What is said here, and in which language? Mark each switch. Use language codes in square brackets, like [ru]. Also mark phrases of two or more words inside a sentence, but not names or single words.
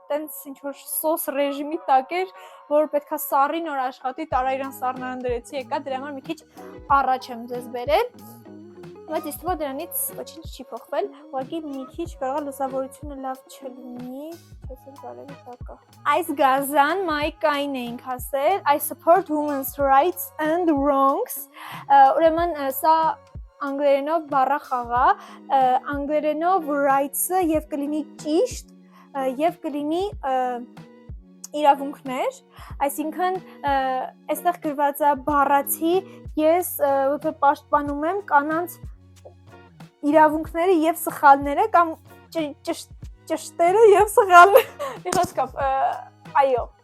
[hy] տենց ինչ-որ սոս ռեժիմի տակ էր, որ պետքա սառի նոր աշխատի, տարա իրան սառնարան դրեցի եկա, դրա համար մի քիչ առաջ եմ ձեզ բերել, բայց ինձ թվում է դրանից ոչինչ չի փոխվել, ուղղակի մի քիչ կարող է լուսավորությունը լավ չլինի, չես էլ բարևի տակա։ Այս գազան մայկային էինք ասել, [en] I support women's rights and wrongs, [hy] ուրեմն սա անգլերենով բառախաղ է, անգլերենով rights-ը եւ կլինի ճիշտ եւ կլինի իրավունքներ, այսինքն այստեղ գրված է բառացի, ես ոնց որ պաշտպանում եմ կանանց իրավունքները եւ սխալները կամ ճշտերը եւ սխալները։ Մի խոսքով, այո։